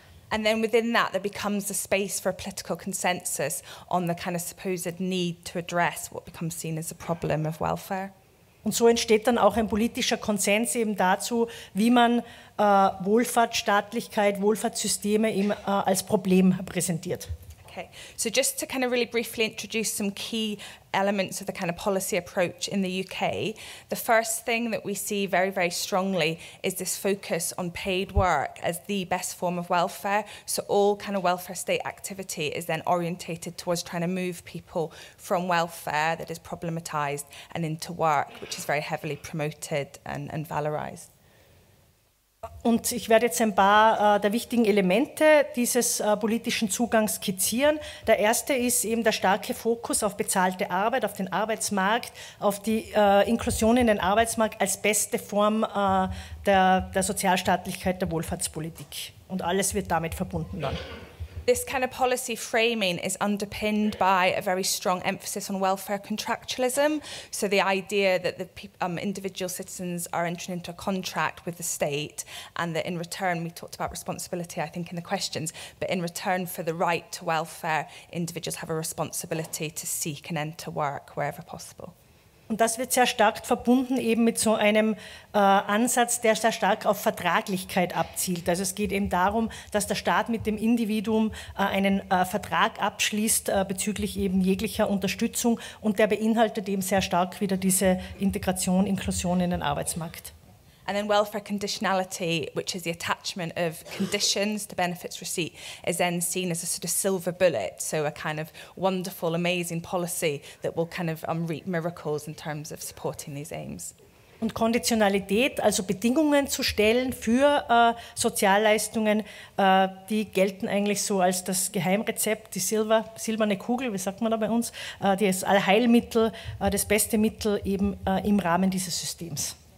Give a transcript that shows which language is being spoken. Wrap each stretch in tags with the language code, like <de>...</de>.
<en>And then within that, there becomes a space for a political consensus on the kind of supposed need to address what becomes seen as a problem of welfare.</en> <de>Und so entsteht dann auch ein politischer Konsens eben dazu, wie man Wohlfahrtsstaatlichkeit, Wohlfahrtssysteme eben als Problem präsentiert.</de> <en>Okay, so just to kind of really briefly introduce some key elements of the kind of policy approach in the UK, the first thing that we see very, very strongly is this focus on paid work as the best form of welfare. So all kind of welfare state activity is then orientated towards trying to move people from welfare that is problematised and into work, which is very heavily promoted and valorised.</en> <de>Und ich werde jetzt ein paar der wichtigen Elemente dieses politischen Zugangs skizzieren. Der erste ist eben der starke Fokus auf bezahlte Arbeit, auf den Arbeitsmarkt, auf die Inklusion in den Arbeitsmarkt als beste Form der Sozialstaatlichkeit, der Wohlfahrtspolitik. Und alles wird damit verbunden dann.</de> <en>This kind of policy framing is underpinned by a very strong emphasis on welfare contractualism. So the idea that the individual citizens are entering into a contract with the state, and that in return, we talked about responsibility, I think, in the questions, but in return for the right to welfare, individuals have a responsibility to seek and enter work wherever possible.</en> <de>Und das wird sehr stark verbunden eben mit so einem Ansatz, der sehr stark auf Vertraglichkeit abzielt. Also es geht eben darum, dass der Staat mit dem Individuum einen Vertrag abschließt bezüglich eben jeglicher Unterstützung, und der beinhaltet eben sehr stark wieder diese Integration, Inklusion in den Arbeitsmarkt.</de> <en>And then welfare conditionality, which is the attachment of conditions to benefits receipt, is then seen as a sort of silver bullet, so a kind of wonderful, amazing policy that will kind of reap miracles in terms of supporting these aims.</en> <de>Und Konditionalität, also Bedingungen zu stellen für Sozialleistungen, die gelten eigentlich so als das Geheimrezept, die silberne Kugel, wie sagt man da bei uns, das Allheilmittel, das beste Mittel eben im Rahmen dieses Systems.</de>